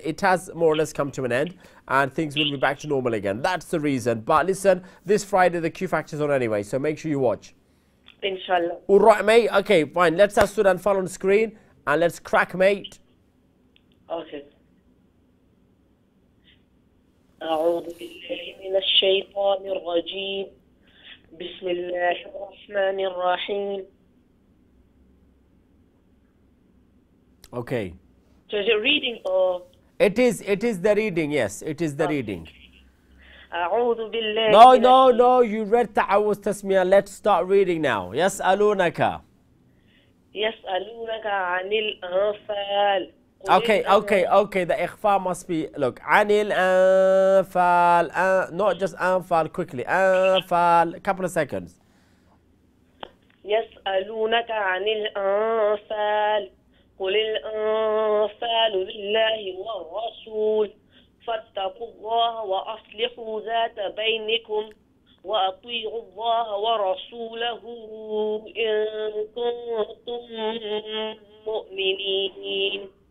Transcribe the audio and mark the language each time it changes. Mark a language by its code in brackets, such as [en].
[en] It has more or less come to an end, and things will be back to normal again. That's the reason. But listen, this Friday the Q Factor's on anyway, so make sure you watch. Inshallah. All right, mate. Okay, fine. Let's have Surah Anfal on the screen, and let's crack, mate. Okay. [ar] أعوذ بالله من الشيطان الرجيم بسم الله الرحمن الرحيم. [en] Okay. So is it reading or? It is the reading. Yes, it is the reading. [ar] أعوذ بالله. [en] No. You read Ta'awuz Tasmiyah. Let's start reading now. يسألونك. [ar] يسألونك عن الأنفال. [en] Okay. The ikhfa must be, look, anil anfal, not just anfal, quickly. Anfal, a couple of seconds. [ar] يسألونك عن الأنفال قل الأنفال لله والرسول فاتقوا الله وأصلحوا ذات بينكم وأطيعوا الله ورسوله إن كنتم مؤمنين.